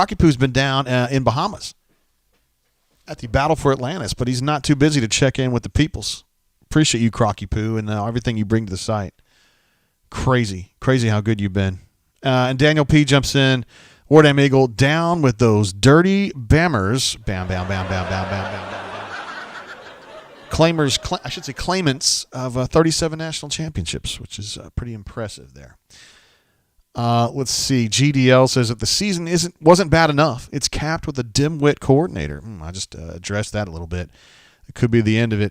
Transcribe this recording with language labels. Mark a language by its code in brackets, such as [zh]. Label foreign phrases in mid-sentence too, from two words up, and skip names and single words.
[en] Crocky Poo's been down in Bahamas at the Battle for Atlantis, but he's not too busy to check in with the peoples. Appreciate you, Crocky Poo, and everything you bring to the site. Crazy how good you've been. And Daniel P. jumps in. Wardam Eagle down with those dirty Bammers. Bam, bam, bam, bam, bam, bam, bam, bam. Claimants of 37 national championships, which is pretty impressive there. Let's see. GDL says that the season wasn't bad enough. It's capped with a dim-wit coordinator. I just addressed that a little bit. It could be the end of it.